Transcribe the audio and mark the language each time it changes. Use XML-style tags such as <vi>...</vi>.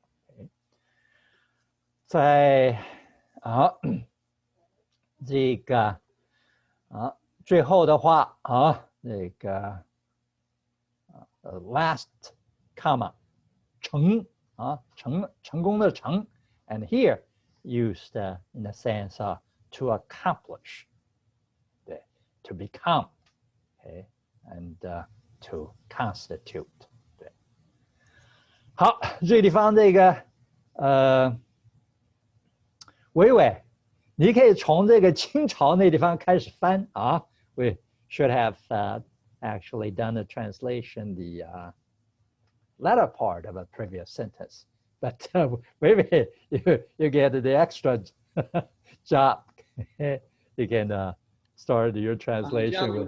<en>Okay,</en> <zh>在这个最后的话那个</zh> <en>last comma</en> <zh>成功的成</zh> <en>and here used in the sense to accomplish, 对 to become, okay, and to constitute.</en> <zh>对，好，这个地方这个伟伟，你可以从这个清朝那地方开始翻啊。</zh> <en>We should have actually done the translation, the latter part of a previous sentence, but maybe you get the extra job. You can start your translation with</en>